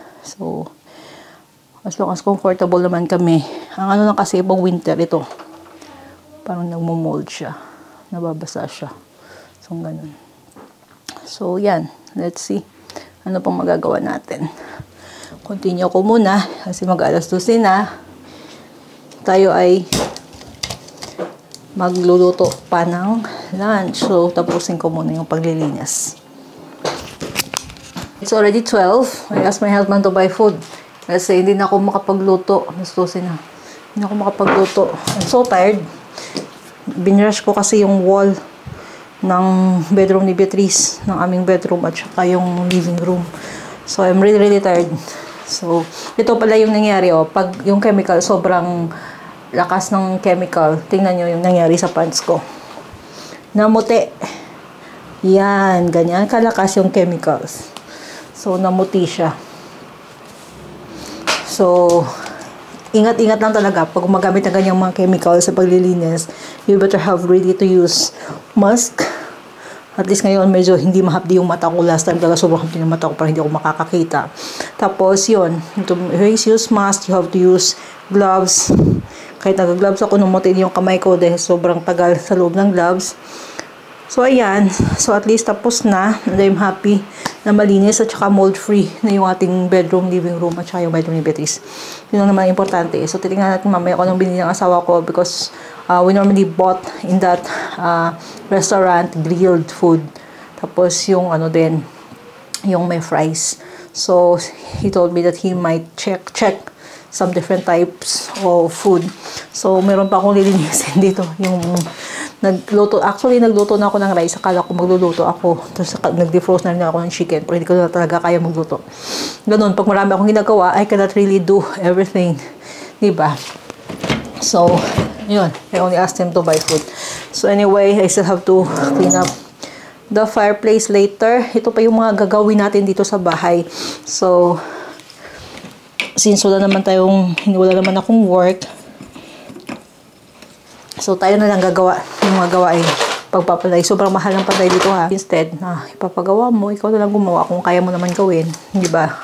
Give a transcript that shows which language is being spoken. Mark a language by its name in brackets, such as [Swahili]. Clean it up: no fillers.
[English] So, as long as comfortable naman kami. [Filipino] Ang ano lang kasi, pag winter ito, parang nagmo-mold siya. Nababasa siya. So, ganun. So, yan. [English] Let's see. [Filipino] Ano pang magagawa natin. Continue ko muna. Kasi mag-alas 12 na. Tayo ay magluluto pa ng lunch. So, tapusin ko muna yung paglilinis. [English] It's already 12. I asked my husband to buy food. [Filipino] Kasi hindi na ako makapagluto. Nastusin na. Hindi na ako makapagluto. [English] I'm so tired. [Filipino] Binrush ko kasi yung wall ng bedroom ni Beatrice, ng aming bedroom at saka yung living room. [English] So, I'm really, really tired. [Filipino] So, ito pala yung nangyari. Pag yung chemical, sobrang lakas ng chemical. Tingnan nyo yung nangyari sa pants ko. Namuti. Yan. Ganyan kalakas yung chemicals. So, namuti siya. So, ingat-ingat lang talaga pag gumagamit ng ganyang mga chemicals sa paglilinis. [English] You better have ready to use mask. [Filipino] At least ngayon medyo hindi mahapdi yung mata ko. Last time talaga sobrang hapdi yung mata ko para hindi ako makakakita. [English] Tapos yun, to use mask, you have to use gloves. [Filipino] Kahit nag-gloves ako, numutin yung kamay ko dahil sobrang tagal sa loob ng gloves. So, ayan. So, at least tapos na. [English] And I'm happy [Filipino] na malinis at saka mold-free na yung ating bedroom, living room at saka yung bedroom ni Beatrice. Yun ang naman importante. [English] So, [Filipino] titingnan natin mamaya kung anong binili ng asawa ko [English] because we normally bought in that restaurant grilled food. [Filipino] Tapos, yung ano din, yung may fries. [English] So, he told me that he might check some different types of food. [Filipino] So, meron pa akong lilinisin dito. Yung nagluto na ako ng rice. Akala ko magluluto ako. Tapos, nag-defrost na rin ako ng chicken. Pero hindi ko na talaga kaya magluto. Ganun, pag marami akong ginagawa, [English] I cannot really do everything. [Filipino] Diba? So, yun. [English] I only asked him to buy food. So, anyway, I still have to clean up the fireplace later. [Filipino] Ito pa yung mga gagawin natin dito sa bahay. So, since wala naman akong work, so tayo na lang gagawa yung mga gawain pagpapalay. Sobrang mahal ng patay dito ha. Instead na ipapagawa mo, ikaw na lang gumawa kung kaya mo naman gawin, di ba?